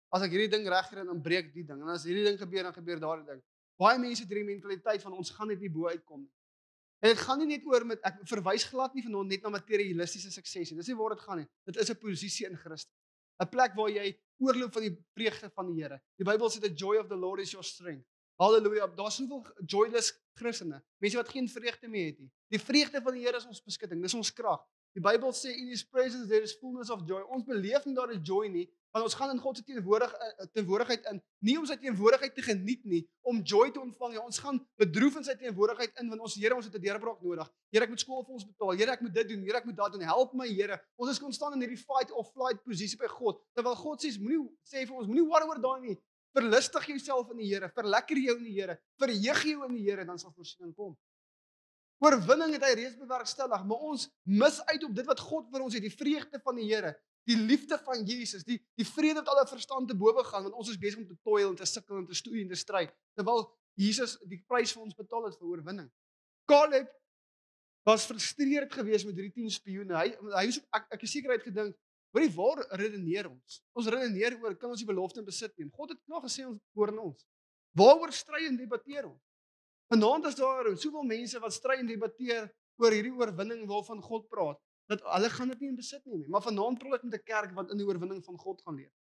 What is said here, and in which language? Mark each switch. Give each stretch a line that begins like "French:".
Afrikaans: As ek hierdie ding regkry dan breek die ding. En as hierdie ding gebeur dan gebeur daardie ding. Baie mense het hierdie mentaliteit van ons gaan net nie bo uitkom nie. En dit gaan nie net oor met ek verwys glad nie vanaand net na materialistiese sukses nie. Dis nie waar dit gaan nie. Dit is 'n posisie in Christus. 'n Plek waar jy oorloop van die vreugde van die Here. Die Bybel sê
English: the joy of the Lord is your strength.
Afrikaans: Halleluja. Daar's soveel joyless Christene, mense wat geen vreugde meer het nie. Die vreugde van die Here is ons beskutting, dis ons krag. Die Bybel sê
English: in His presence there is fullness of joy.
Afrikaans: Ons beleef nie daar is joy nie, want ons gaan in God se teenwoordigheid in, nie om sy teenwoordigheid te geniet nie, om joy te ontvang nie. Ons gaan bedroef in sy teenwoordigheid in, want ons Here, ons het 'n deurbraak nodig. Here, ek moet skool vir ons betaal. Here, ek moet dit doen. Here, ek moet dat doen. Help my, Here. Ons is konstant in hierdie fight or flight posisie by God. Terwyl God sê vir ons, moenie worry oor daai nie. Verlustig jouself in die Here, verlekker jou in die Here, verheug jou in die Here, dan sal voorsiening kom. Oorwinning het hy reeds bewerkstellig, maar ons mis uit op dit wat God vir ons het, die vreugde van die Here, die liefde van Jesus, die vrede wat alle verstand te bowe gaan, want ons is besig om te toil en te sukkel en te stoei en te stry, terwyl Jesus die prys vir ons betaal het vir oorwinning. Caleb was frustreerd geweest met hierdie 10 spioene. Ek is seker hy het gedink, hoorie, waar redeneer ons? Ons redeneer oor, kan ons die belofte in besit neem? God het klaar gesê ons hoor in ons. Waaroor stry en debatteer ons? Vanaand is daar soveel mense wat stry en debatteer oor hierdie oorwinning waarvan God praat. dat hulle gaan dit nie in besit neem nie. Maar vanaand praat ek met 'n kerk wat in die oorwinning van God gaan leef.